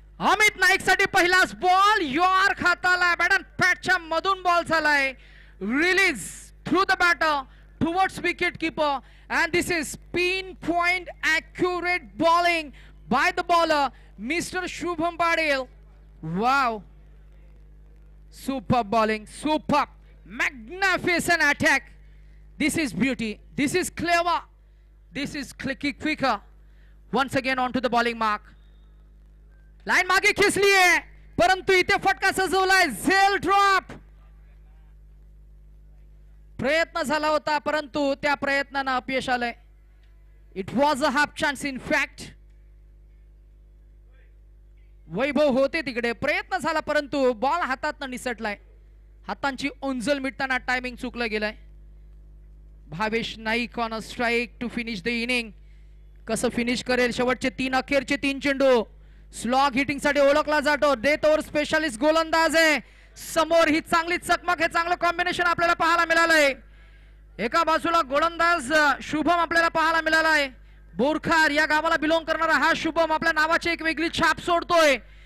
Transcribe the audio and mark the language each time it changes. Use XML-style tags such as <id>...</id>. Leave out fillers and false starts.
<mr>अमित नाईक साठी पहिलाच ball York हाताला बॅट अँड पॅटच्या मधून बॉल झालाय,</mr> <en>Release through the batter towards wicket keeper and this is pin point accurate bowling by the bowler mister Shubham Patil. Wow, super bowling, super magnificent attack. This is beauty, this is clever, this is quicker. Once again onto the bowling mark.</en> <mr>Line मागे खेचली आहे परंतु इथे फटका सजवलाय, झेल drop. प्रयत्न झाला होता परंतु त्या प्रयत्नांना अपयश आलंय.</mr> <en>It was a half chance in fact.</en> <mr>वैभव होते तिकडे, प्रयत्न झाला परंतु बॉल हातातनं निसटलाय. हातांची ओंजल मिटताना टायमिंग चुकलं गेलंय.</mr> <en>Bhavesh Naik on a strike to finish the inning.</en> <mr>कसं फिनिश करेल शेवटचे 3 अखेरचे 3 चेंडू. स्लॉग हिटिंग साठी ओळखला जातो, डेथ ओव्हर स्पेशलिस्ट गोलंदाज आहे. समोर ही चांगली चकमक, हे चांगलं कॉम्बिनेशन आपल्याला पाहायला मिळालंय. एका बाजूला गोलंदाज शुभम आपल्याला पाहायला मिळालाय. बोरखार या गावाला बिलॉंग करणारा हा शुभम आपल्या नावाची एक वेगळी छाप सोडतोय.</mr>